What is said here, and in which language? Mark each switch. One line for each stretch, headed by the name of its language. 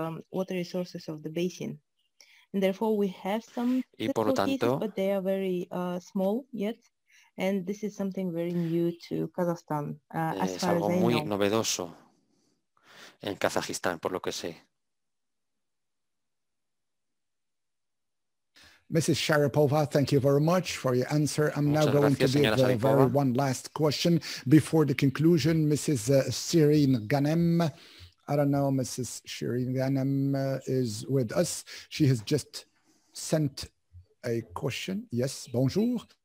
English: water resources of the basin. And therefore we have some successful cases, but they are very small yet. And this is something very new to Kazakhstan, as far as I know.
Spanish: Es algo muy novedoso en Kazajistán, por lo que sé.
English: Mrs. Sharipova, thank you very much for your answer. I'm now going to give one last question before the conclusion. Mrs. Shirin Ghanem. I don't know, Mrs. Shirin Ghanem is with us. She has just sent a question. Yes, bonjour.